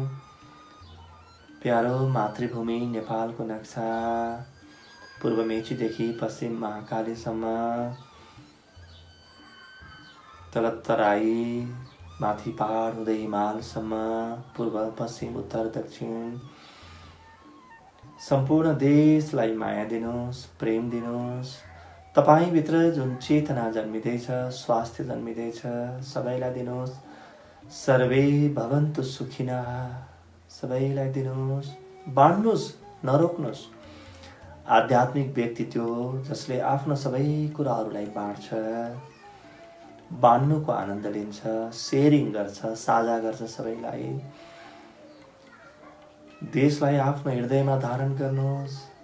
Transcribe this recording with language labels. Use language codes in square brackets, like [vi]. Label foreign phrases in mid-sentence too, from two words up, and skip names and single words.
[ne] प्यारो मातृभूमि नेपालको नक्सा, पूर्व मेचीदेखि पश्चिम महाकालीसम्म, तल तराई, माथि पहाड हुँदै हिमालसम्म, पूर्व पश्चिम उत्तर दक्षिण, सम्पूर्ण देशलाई माया दिनुहोस्, प्रेम दिनुहोस्। तपाईभित्र जुन चेतना जन्मिँदैछ, स्वास्थ्य जन्मिँदैछ, सबैलाई दिनुहोस्। [sa] सर्वे भवन्तु सुखिनः, [ne] सबैलाई दिनुहोस्, बाँड्नुहोस्, नरोक्नुहोस्। आध्यात्मिक व्यक्तित्व जसले आफ्नो सबै कुराहरूलाई बाँड्छ, बाँड्नुको आनन्द लिन्छ, सेयरिङ गर्छ, साझा गर्छ सबैलाई। देशलाई आफ्नो हृदयमा धारण गर्नुहोस्।